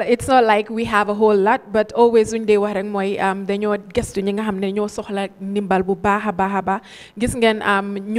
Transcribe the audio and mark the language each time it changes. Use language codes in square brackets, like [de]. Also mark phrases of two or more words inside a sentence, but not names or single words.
[en] it's not like we have a whole lot but always [wo] suñ dee wax rek mooy dañoo gestu ñi nga xam ne ñoo soxla ndimbal bu baax a baax gis ngeen ñoo